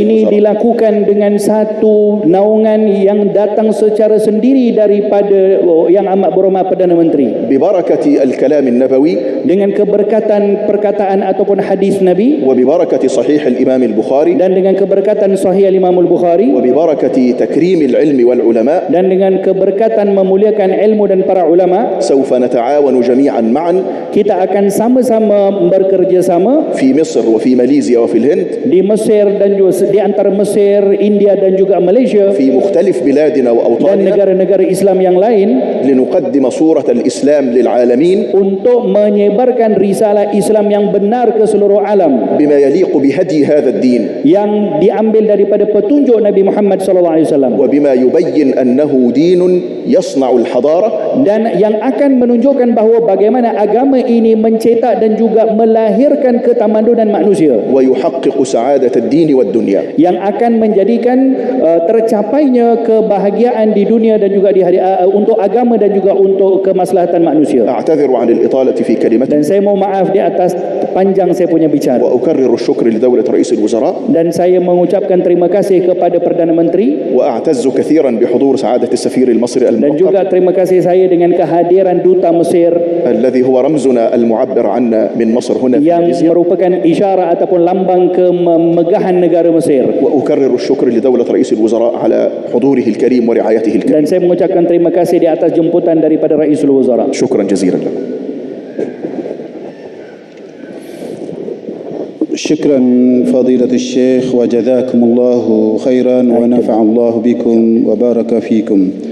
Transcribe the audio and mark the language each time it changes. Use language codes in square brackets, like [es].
[ms] ini dilakukan dengan satu naungan yang datang secara sendiri daripada Yang Amat Berhormat Perdana Menteri, [ar] ببركة الكلام النبوي [ms] dengan keberkatan perkataan ataupun hadis Nabi, [ar] وببركة صحيح الإمام البخاري [ms] dan dengan keberkatan Sahih Imam Al-Bukhari, [ar] وببركة تكريم العلم والعلماء [ms] dan dengan keberkatan memuliakan ilmu dan para ulama, [ar] سوف نتعاون جميعا معا [ms] kita akan sama-sama bekerjasama [ar] في مصر وفي ماليزيا وفي الهند [ms] di Mesir dan juga di antara Mesir, India dan juga Malaysia [ar] في مختلف بلادنا [ms] dan [ar] وأوطاننا [ms] negara-negara Islam yang lain [ar] لنقدم صورة الإسلام للعالمين [ms] untuk menyebarkan risalah Islam yang benar ke seluruh alam [ar] بما يليق بهدي هذا الدين [ms] yang diambil daripada petunjuk Nabi Muhammad SAW [ar] وبما يبين أنه دين يصنع الحضارة [ms] dan yang akan menunjukkan bahawa bagaimana agama ini mencetak dan juga melahirkan ketamadunan manusia [ar] ويحقق سعادة الدين والدنيا. [ms] yang akan menjadikan tercapainya kebahagiaan di dunia dan juga di hari untuk agama dan juga untuk kemaslahatan manusia. [ar] أعتذر عن الإطالة في كلمتي [ms] Dan saya mohon maaf di atas panjang saya punya bicara. [ar] وأكرر الشكر لدولة رئيس الوزراء [ms] Dan saya mengucapkan terima kasih kepada Perdana Menteri [ar] وأعتز كثيرا بحضور سعادة السفير المصري [ms] dan [ar] الموقر [ms] juga terima kasih saya dengan kehadiran Duta Mesir [ar] الذي هو رمزنا المعبر عنا من مصر هنا في [ms] yang [ar] ماليزيا. [ms] merupakan isyarat ataupun lambang kemegahan negara Mesir. [ar] وأكرر الشكر لدولة رئيس الوزراء على حضوره الكريم ورعايته الكريمة. [ms] Dan saya mengucapkan terima kasih di atas jemputan daripada Raisul Wazara. [ar] شكرا جزيلا لكم. شكرا فضيلة الشيخ وجزاكم الله خيرا ونفع الله بكم وبارك فيكم.